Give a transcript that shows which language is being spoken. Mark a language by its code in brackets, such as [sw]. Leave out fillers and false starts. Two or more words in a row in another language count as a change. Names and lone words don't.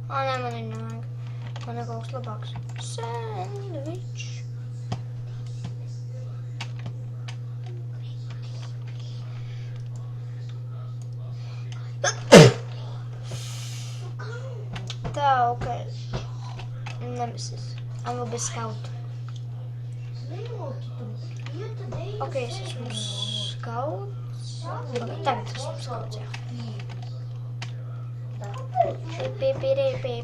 [lv] Nē, man viņa nevajag. Man ir kaut kas labāks. Sandvič. Tā, ok. [en] Nemesis. I'm will be scout. [lv] Ok, es esmu skauts. Tagad esmu skauts, jā. Pip, pip, pip.